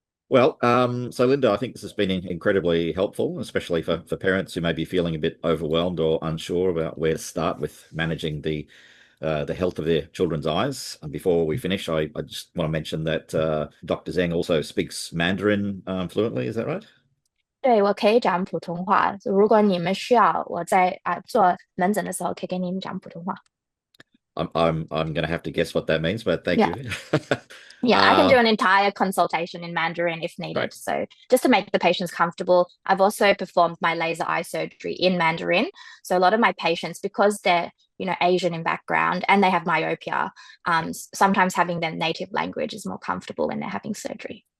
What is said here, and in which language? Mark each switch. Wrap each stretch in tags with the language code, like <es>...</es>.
<en>Well, so Linda, I think this has been incredibly helpful, especially for parents who may be feeling a bit overwhelmed or unsure about where to start with managing the health of their children's eyes. And before we finish, I just want to mention that Dr. Zheng also speaks Mandarin fluently. Is that right?</en> <zh>对，我可以讲普通话，如果你们需要我在做门诊的时候，可以跟你们讲普通话。</zh> <en>I'm going to have to guess what that means, but thank Yeah. you. Yeah, I can do uh, an entire consultation in Mandarin if Great. needed. So, just to make the patients comfortable, I've also performed my laser eye surgery in Mandarin. So, a lot of my patients, because they're Asian in background and they have myopia, sometimes having their native language is more comfortable when they're having surgery.</en>